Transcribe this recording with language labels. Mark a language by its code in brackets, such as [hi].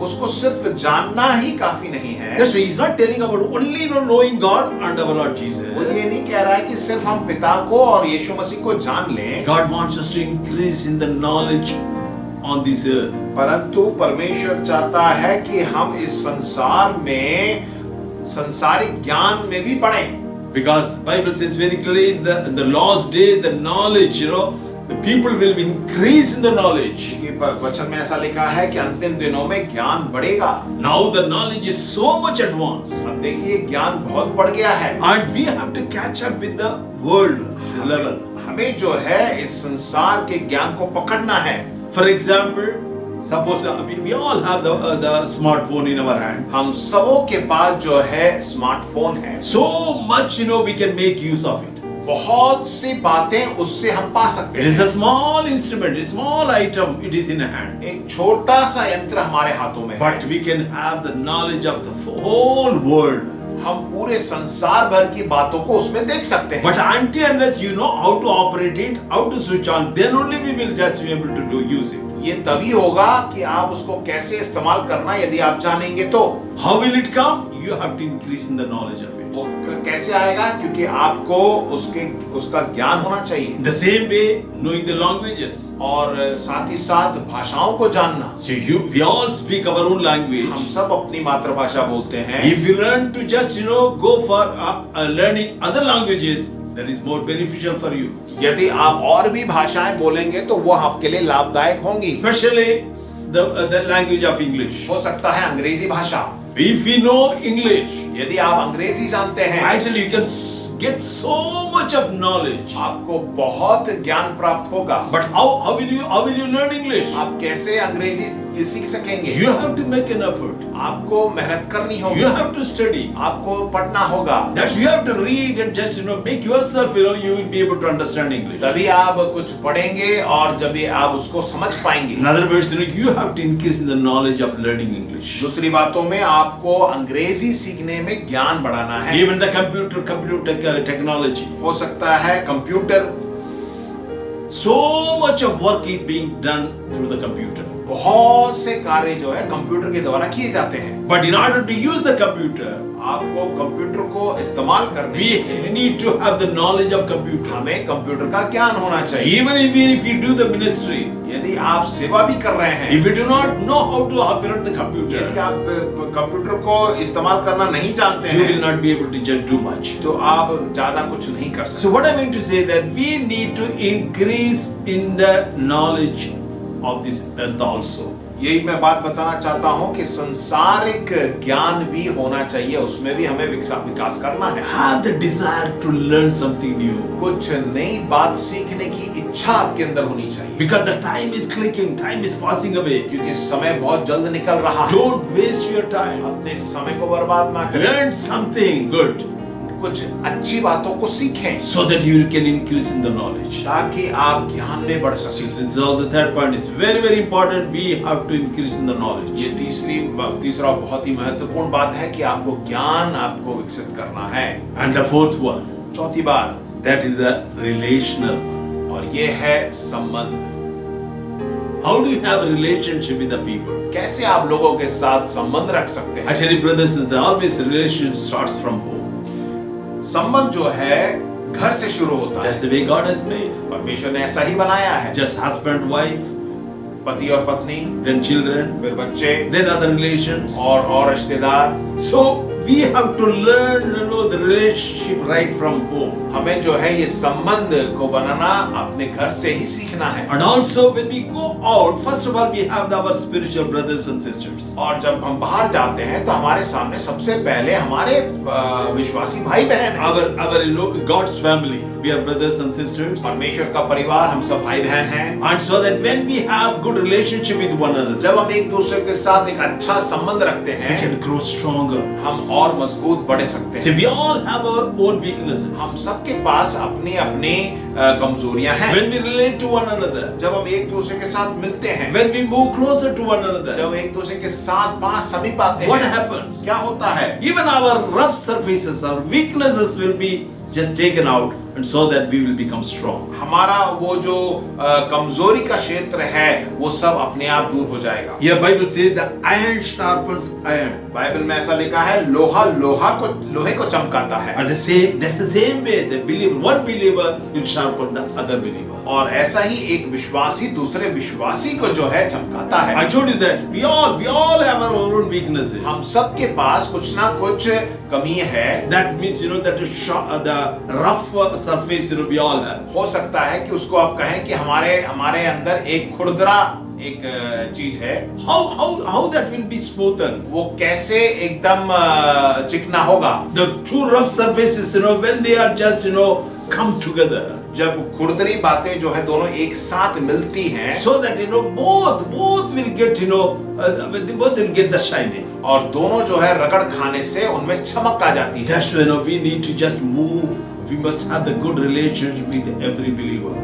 [hi] उसको सिर्फ जानना ही काफी नहीं है, [en] That's why he's not telling about only knowing God and our Lord [hi] वो [en] Jesus. [hi] ये नहीं कह रहा है कि सिर्फ हम पिता को और यीशु मसीह को जान लें, [en] God wants us to increase in the knowledge on this earth. [hi] परंतु परमेश्वर चाहता है कि हम इस संसार में संसारिक ज्ञान में भी बढ़ें। [en] Because Bible says very clearly in the last day the knowledge, the people will increase in the knowledge. [hi] क्योंकि वचन में ऐसा लिखा है कि अंतिम दिनों में ज्ञान बढ़ेगा। [en] Now the knowledge is so much advanced. [hi] अब देखिए ज्ञान बहुत बढ़ गया है [en] And we have to catch up with the world level. [hi] हमें जो है इस संसार के ज्ञान को पकड़ना है। [en] For example, suppose we all have the smartphone in our hand. [hi] हम सबों के पास जो है स्मार्टफोन है, [en] So much we can make use of it. [hi] बहुत सी बातें उससे हम पा सकते [en] It is [hi] हैं। [en] a small instrument, a small item, it is in a hand. [hi] एक छोटा सा यंत्र हमारे हाथों में है, [en] But we can have the knowledge of the whole world. [hi] हम पूरे संसार भर की बातों को उसमें देख सकते हैं। [en] But until unless you know how to operate it, how to switch on, then only we will just be able to use it. [hi] ये तभी होगा कि आप उसको कैसे इस्तेमाल करना यदि आप जानेंगे तो। [en] How will it come? You have to increase in the knowledge of it. [hi] वो कैसे आएगा? क्योंकि आपको उसका ज्ञान होना चाहिए, [en] The same way, knowing the languages. [hi] और साथ ही साथ भाषाओं को जानना। [en] So we all speak our own language. [hi] हम सब अपनी मातृभाषा बोलते हैं। [en] If you learn to just go for learning other languages, that is more beneficial for you. [hi] यदि आप और भी भाषाएं बोलेंगे तो वो आपके लिए लाभदायक होंगी। [en] Especially the language of English. [hi] हो सकता है अंग्रेजी भाषा। [en] If we know English, [hi] यदि आप अंग्रेजी जानते हैं, [en] actually you can get so much of knowledge. [hi] आपको बहुत ज्ञान प्राप्त होगा। [en] But how will you learn English? [hi] आप कैसे अंग्रेजी सीख सकेंगे? [en] You have to make an effort. [hi] आपको मेहनत करनी होगी। [en] You have to study. [hi] आपको पढ़ना होगा। [en] That you have to read and just make yourself you will be able to understand English. [hi] तभी आप कुछ पढ़ेंगे और जब भी आप उसको समझ पाएंगे। [en] In other words, you have to increase in the knowledge of learning English. [hi] दूसरी बातों में आपको अंग्रेजी सीखने में ज्ञान बढ़ाना है। [en] Even the computer technology. [hi] हो सकता है computer, [en] So much of work is being done through the computer. [hi] बहुत से कार्य जो है कंप्यूटर के द्वारा किए जाते हैं। [en] But in order to use the computer, [hi] आपको कंप्यूटर को इस्तेमाल करने के लिए [en] we need to have the knowledge of computer. [hi] हमें कंप्यूटर का ज्ञान होना चाहिए। [en] Even if you do the ministry, [hi] यदि आप सेवा भी कर रहे हैं, [en] if you do not know how to operate the computer, [hi] यदि आप कंप्यूटर को इस्तेमाल करना नहीं जानते [en] you will [hi] हैं, [en] not be able to just do much. [hi] तो आप ज्यादा कुछ नहीं कर सकते। [en] So what I mean to say that we need to increase in the knowledge of this earth also. [hi] यही मैं बात बताना चाहता हूँ कि संसारिक ज्ञान भी होना चाहिए, उसमें भी हमें विकास करना है। [en] Have the desire to learn something new. [hi] कुछ नई बात सीखने की इच्छा आपके अंदर होनी चाहिए, [en] Because the time is clicking, time is passing away. [hi] क्योंकि समय बहुत जल्द निकल रहा है। [en] Don't waste your time. [hi] अपने समय को बर्बाद ना करें, [en] Learn something good [hi] कुछ अच्छी बातों को सीखें [en] so that you can increase in the knowledge. [hi] ताकि आप ज्ञान में बढ़ [en] So [hi] सकें। [en] the third point is very important. We have to increase in the knowledge. [hi] ये तीसरा बहुत ही महत्वपूर्ण बात है कि आपको ज्ञान आपको विकसित करना है। [en] And the fourth one, [hi] चौथी बात, [en] that is the relational one. [hi] और ये है संबंध। [en] How do you have a relationship with the people? [hi] कैसे आप लोगों के साथ संबंध रख सकते [en] I [hi] हैं? [en] tell you, brothers, always relationship starts from home. [hi] संबंध जो है घर से शुरू होता है। [en] That's the way God has made. [hi] परमेश्वर ने ऐसा ही बनाया है। [en] Just husband, wife, [hi] पति और पत्नी, [en] then children, [hi] फिर बच्चे, [en] then other relations. [hi] और रिश्तेदार। [en] So we have to learn, the relationship right from home. [hi] हमें जो है ये संबंध को बनाना अपने घर से ही सीखना है। [en] And also when we go out, first of all we have our spiritual brothers and sisters. [hi] और जब हम बाहर जाते हैं तो हमारे सामने सबसे पहले हमारे विश्वासी भाई बहन हैं। [en] Our God's family, we are brothers and sisters. [hi] परमेश्वर का परिवार, हम सब भाई बहन हैं। [en] And so that when we have good relationship with one another, [hi] जब हम एक दूसरे के साथ एक अच्छा संबंध रखते [en] we [hi] हैं, [en] can grow stronger. [hi] हम और मजबूत बढ़ सकते [en] See, [hi] हैं। [en] we all have our own weaknesses. [hi] हम सबके पास अपनी अपनी कमजोरियां हैं। [en] When we relate to one another, [hi] जब हम एक दूसरे के साथ मिलते हैं, [en] when we move closer to one another, [hi] जब एक दूसरे के साथ पास समीप आते [en] what [hi] हैं, [en] happens? [hi] क्या होता है? [en] Even our rough surfaces, our weaknesses will be just taken out and so that we will become strong. [hi] हमारा वो जो कमजोरी का क्षेत्र है वो सब अपने आप दूर हो जाएगा। [en] Here Bible says the iron sharpens iron. [hi] Bible में ऐसा लिखा है लोहा लोहे को चमकाता है। [en] And that's the same way the one believer will sharpen the other believer. [hi] और ऐसा ही एक विश्वासी दूसरे विश्वासी को जो है चमकाता है। [en] I told you that we all have our own weaknesses. [hi] हम सब के पास कुछ ना कुछ कमी है। [en] That means that the rough surface we all have. [hi] हो सकता है कि उसको आप कहें कि हमारे अंदर एक खुरदरा एक चीज है। [en] How that will be smoothened? [hi] वो कैसे एकदम चिकना होगा? [en] The two rough surfaces, when they are just come together. [hi] जब खुरदरी बातें जो है दोनों एक साथ मिलती हैं, [en] so that both will get both will get the shining. [hi] और दोनों जो है रगड़ खाने से उनमें चमक आ जाती है। [en] That's when we need to just move. We must have the good relationship with every believer.